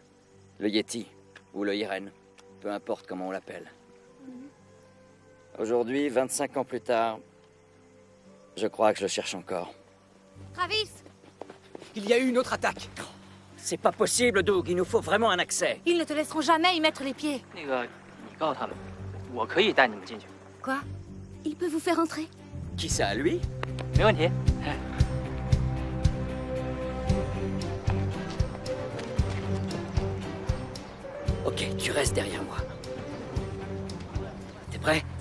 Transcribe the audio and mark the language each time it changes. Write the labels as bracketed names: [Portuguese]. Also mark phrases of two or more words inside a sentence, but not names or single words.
[French] Le Yeti, ou le Hiren, peu importe comment on l'appelle. Aujourd'hui, 25 ans plus tard, je crois que je le cherche encore. Travis! Il y a eu une autre attaque. C'est pas possible, Doug. Il nous faut vraiment un accès. Ils ne te laisseront jamais y mettre les pieds. [Chinese] 那个，你告诉他们，我可以带你们进去。 [French] Quoi? Il peut vous faire entrer? Qui ça, lui? [Chinese] 没问题。 [French] Ok, tu restes derrière moi. T'es prêt?